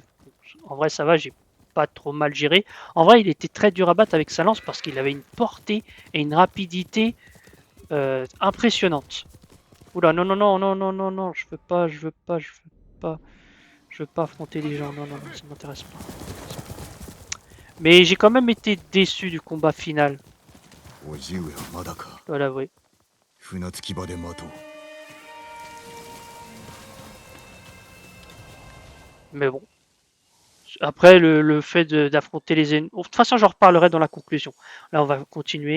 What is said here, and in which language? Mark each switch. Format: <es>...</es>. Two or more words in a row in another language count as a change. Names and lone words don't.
<fr>En vrai, ça va, j'ai pas trop mal géré. En vrai, il était très dur à battre avec sa lance parce qu'il avait une portée et une rapidité impressionnantes. Oula, non, non, non, non, non, non, non, je veux pas, je veux pas, je veux pas, je veux pas affronter les gens. Non, non, non, ça m'intéresse pas. Mais j'ai quand même été déçu du combat final,</fr> <ja>叔父上はまだか。</ja> <fr>je dois l'avouer.</fr> <ja>船着き場で待とう。</ja> <fr>Mais bon. Après, le fait d'affronter les ennemis... De toute façon, j'en reparlerai dans la conclusion. Là, on va continuer.</fr>